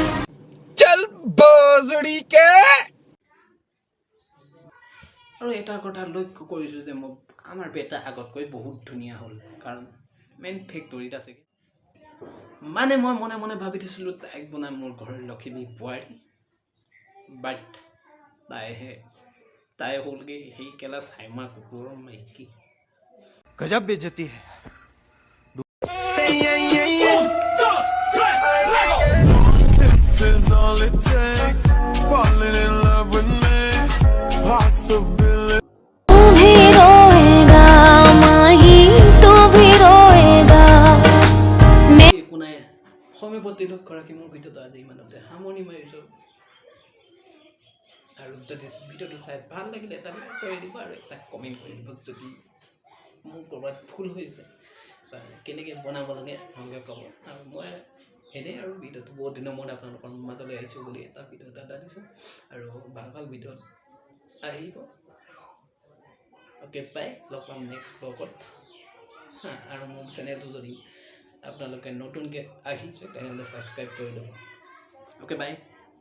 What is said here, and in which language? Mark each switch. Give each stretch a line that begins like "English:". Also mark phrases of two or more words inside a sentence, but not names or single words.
Hindi: चल बोजड़ी के
Assamese: আৰু এটা কথা লক্ষ্য কৰিছোঁ যে মই আমাৰ বেটা আগতকৈ বহুত ধুনীয়া হ'ল কাৰণ মেইন ফেক্টৰীত আছে মানে মই মনে মনে ভাবি থৈছিলোঁ তাইক বনাই মোৰ ঘৰৰ লক্ষ্মী বোৱাৰী বাট তাই হ'লগৈ সেই কেলা চাইমা কুকুৰৰ মাইকী
Hindi: गजब बेइज्जती है
English: This is all it takes. Falling in love with me. Possibility.
Hindi: तू भी रोएगा माही तू भी रोएगा
Assamese: একো নাই সময় প্ৰতিলক্ষগৰাকী মোৰ ভিডিঅ'টো আজি ইমানতে সামৰণি মাৰিছোঁ আৰু যদি ভিডিঅ'টো চাই ভাল লাগিলে এটা লাইক কৰি দিব আৰু এটা কমেণ্ট কৰি দিব যদি মোৰ ক'ৰবাত ভুল হৈছে বা কেনেকৈ বনাব লাগে আপোনালোকে ক'ব আৰু মই এনেই আৰু ভিডিঅ'টো বহুত দিনৰ মূৰত আপোনালোকৰ মাজলৈ আহিছোঁ বুলি এটা ভিডিঅ' এটা দিছোঁ আৰু ভাল ভাল ভিডিঅ'ত আহিব
English: okay bye
Assamese: লগ পাম নেক্সট ব্লগত আৰু মোৰ চেনেলটো যদি আপোনালোকে নতুনকৈ আহিছে তেনেহ'লে ছাবস্ক্ৰাইব কৰি ল'ব
English: okay bye